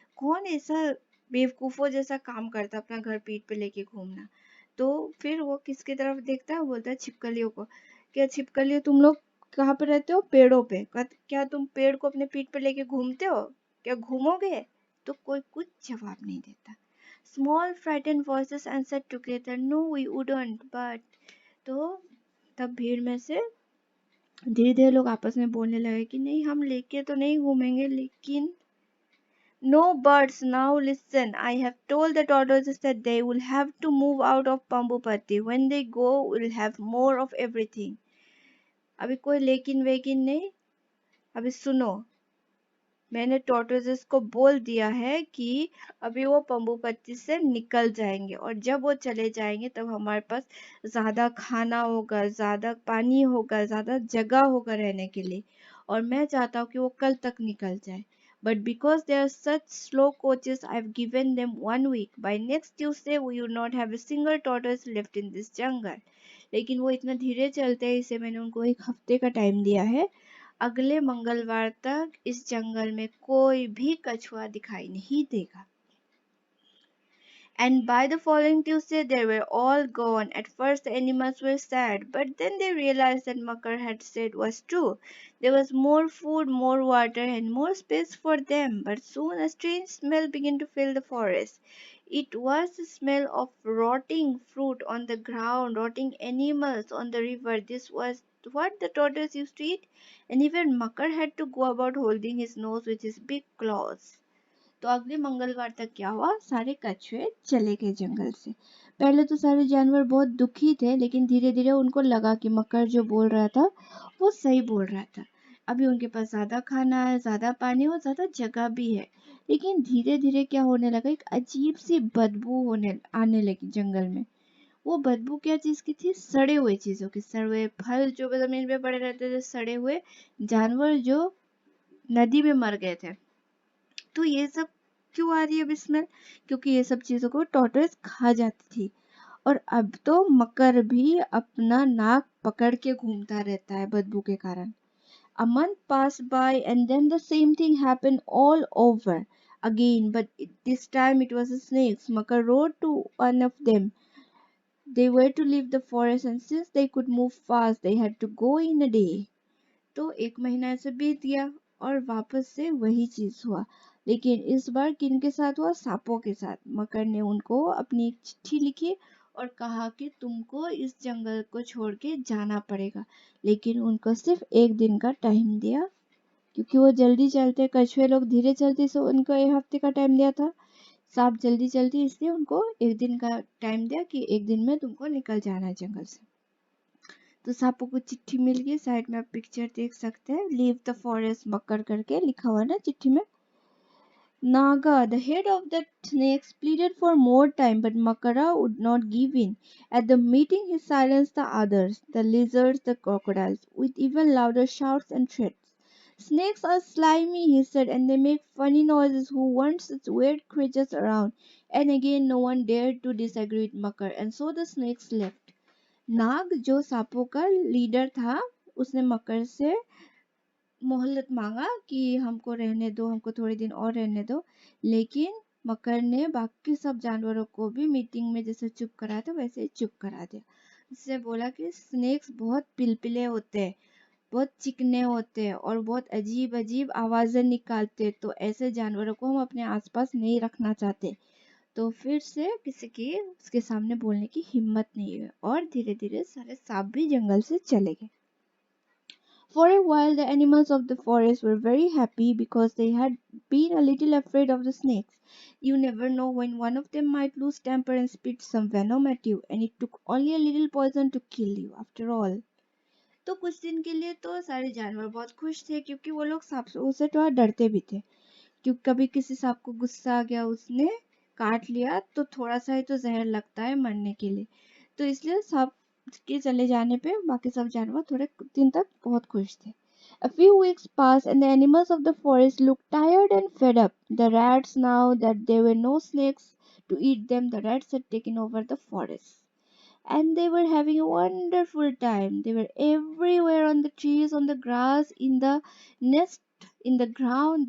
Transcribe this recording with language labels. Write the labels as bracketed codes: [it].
[hi] कौन ऐसा बेवकूफों जैसा काम करता अपना घर पीठ पे लेके घूमना। तो फिर वो किसकी तरफ देखता है, बोलता है छिपकलियों को। क्या छिपकलियों तुम लोग कहाँ पे रहते हो? पेड़ों पे। क्या तुम पेड़ को अपने पीठ पे लेके घूमते हो? क्या घूमोगे? तो कोई कुछ जवाब नहीं देता। [en] Small frightened voices answered together, "No, we wouldn't, but..." [hi] तो तब भीड़ में से धीरे धीरे लोग आपस में बोलने लगे कि नहीं, हम लेके तो नहीं घूमेंगे, लेकिन [en] "No birds, now listen. I have told the tortoises that they will have to move out of Pambupati. When they go, we'll have more of everything." [hi] अभी कोई लेकिन वेकिन नहीं, अभी सुनो। मैंने टॉर्टोइजेस को बोल दिया है कि अभी वो पंबुपत्ती से निकल जाएंगे, और जब वो चले जाएंगे तब हमारे पास ज़्यादा खाना होगा, ज़्यादा पानी होगा, ज़्यादा जगह होगा रहने के लिए। और मैं चाहता हूँ कि वो कल तक निकल जाए। [en] But because they are such slow coaches, I have given them 1 week. By next Tuesday we will not have a single tortoise left in this jungle. [hi] लेकिन वो इतना धीरे चलते हैं, इसे मैंने उनको 1 हफ्ते का टाइम दिया है। अगले मंगलवार तक इस जंगल में कोई भी कछुआ दिखाई नहीं देगा। [en] And by the following Tuesday they were all gone. At first the animals were sad, but then they realized that Makar had said was true. There was more food, more water, and more space for them. But soon a strange smell began to fill the forest. It was the smell of rotting fruit on the ground, rotting animals on the river. This was what the tortoise used to eat, and even Makar had to go about holding his nose with his big claws. [hi] तो अगले मंगलवार तक क्या हुआ, सारे कछुए चले गए जंगल से। पहले तो सारे जानवर बहुत दुखी थे, लेकिन धीरे धीरे उनको लगा कि मकर जो बोल रहा था वो सही बोल रहा था। अभी उनके पास ज्यादा खाना है, ज्यादा पानी और ज्यादा जगह भी है। लेकिन धीरे धीरे क्या होने लगा, एक अजीब सी बदबू होने आने लगी जंगल में। वो बदबू क्या चीज की थी? सड़े हुए चीजों की, सड़े हुए फल जो जमीन पे पड़े रहते थे, सड़े हुए जानवर जो नदी में मर गए थे। तो ये सब क्यों आ रही है अब स्मेल? क्योंकि ये सब चीजों को टॉर्टोइस खा जाती थी। और अब तो मकर भी अपना नाक पकड़ के घूमता रहता है बदबू के कारण। [en] A month passed by and then the same thing happened all over again, but this time it was the snakes. Makar wrote to one of them. They were to leave the forest, and since they could move fast, they had to go in a day. [hi] तो 1 महीना ऐसे बीत गया और वापस से वही चीज हुआ। लेकिन इस बार किनके साथ हुआ? सांपों के साथ। मकर ने उनको अपनी एक चिट्ठी लिखी और कहा कि तुमको इस जंगल को छोड़ के जाना पड़ेगा। लेकिन उनको सिर्फ 1 दिन का टाइम दिया, क्योंकि वो जल्दी चलते, कछुए लोग धीरे चलते, सो उनको 1 हफ्ते का टाइम दिया था। सांप जल्दी चलती, इसलिए उनको 1 दिन का टाइम दिया कि 1 दिन में तुमको निकल जाना है जंगल से। तो सांपों को चिट्ठी मिल गई। साइड में आप पिक्चर देख सकते हैं, [en] leave the forest [hi] मकर करके लिखा हुआ है ना चिट्ठी में। [en] Naga, the head of the snakes, pleaded for more time, but Makara would not give in. At the meeting, he silenced the others, the lizards, the crocodiles, with even louder shouts and threats. Snakes are slimy, he said, and they make funny noises. Who wants such weird creatures around? And again, no one dared to disagree with Makar, and so the snakes left. [hi] नाग जो सांपों का leader था, उसने मकर से मोहलत मांगा कि हमको रहने दो, हमको थोड़े दिन और रहने दो। लेकिन मकर ने बाकी सब जानवरों को भी मीटिंग में जैसे चुप करा था वैसे ही चुप करा दिया। उससे बोला कि स्नेक्स बहुत पिलपिले होते हैं, बहुत चिकने होते हैं और बहुत अजीब अजीब आवाजें निकालते हैं, तो ऐसे जानवरों को हम अपने आसपास नहीं रखना चाहते। तो फिर से किसी की उसके सामने बोलने की हिम्मत नहीं है और धीरे धीरे सारे सांप भी जंगल से चले गए। [en] For a while, the animals of the forest were very happy because they had been a little afraid of the snakes. You never know when one of them might lose temper and spit some venom at you, and it took only a little poison to kill you after all. [hi] तो कुछ दिन के लिए तो सारे जानवर बहुत खुश थे, क्योंकि वो लोग सांपों से थोड़ा डरते भी थे। क्योंकि कभी किसी सांप को गुस्सा आ गया, उसने काट लिया, तो थोड़ा सा ही तो जहर लगता है मरने के लिए। तो इसलिए सांप के चले जाने पे बाकी सब जानवर थोड़े दिन तक बहुत खुश थे। [en] A few weeks passed and the animals of the forest looked tired and fed up. The rats, now that there were no snakes to eat them. The rats had taken over the forest, and they were having a wonderful time. They were everywhere, on the trees, on the grass, in the nest, in the ground.